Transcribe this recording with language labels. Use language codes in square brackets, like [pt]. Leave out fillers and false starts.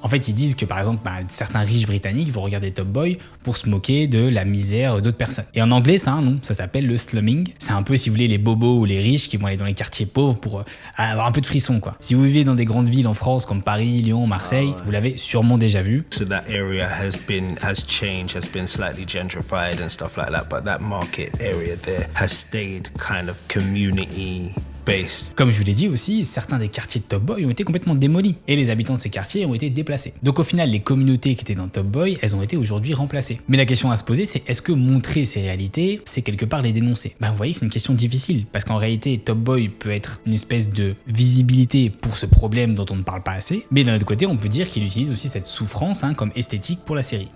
[fr] En fait, ils disent que par exemple certains riches britanniques vont regarder Top Boy pour se moquer de la misère d'autres personnes. Et en anglais, ça a un nom, ça s'appelle le slumming. C'est un peu, si vous voulez, les bobos ou les riches qui vont aller dans les quartiers pauvres pour avoir un peu de frisson, quoi. Si vous vivez dans des grandes villes en France comme Paris, Lyon, Marseille, vous l'avez sûrement déjà vu. [en] So that area has changed, has been slightly gentrified and stuff like that, but that market area there has stayed kind of community based. [fr] Comme je vous l'ai dit aussi, certains des quartiers de Top Boy ont été complètement démolis et les habitants de ces quartiers ont été déplacés. Donc au final, les communautés qui étaient dans Top Boy, elles ont été aujourd'hui remplacées. Mais la question à se poser, c'est est-ce que montrer ces réalités, c'est quelque part les dénoncer? Vous voyez que c'est une question difficile parce qu'en réalité, Top Boy peut être une espèce de visibilité pour ce problème dont on ne parle pas assez, mais d'un autre côté, on peut dire qu'il utilise aussi cette souffrance comme esthétique pour la série.